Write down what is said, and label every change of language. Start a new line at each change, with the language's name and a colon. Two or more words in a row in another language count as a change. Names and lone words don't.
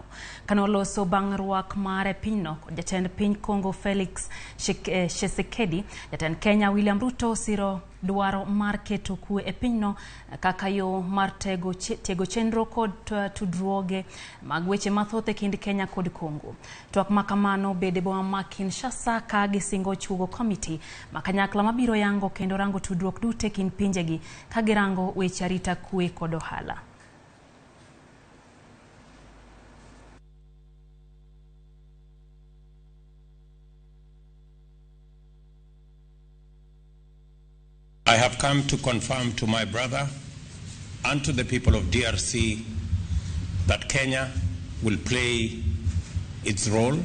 Luo (Kenya and Tanzania): Kanoloso bang' ruak mare pinyno kod jatend piny Congo Felix Tshisekedi, jatend Kenya William Ruto siro dwaro mar keto kwe e pinyno kaka yo mar tego chenro kod tudruoge mag weche mathoth e kind Kenya kod Congo. Twak makamano bede boma ma Kinshasa ka gisingo chugo committee makanyakla mabiro yango kendo rango tudruok dute kind pinjegi ka girango weche arita kwe kod ohala.
English: I have come to confirm to my brother and to the people of DRC that Kenya will play its role.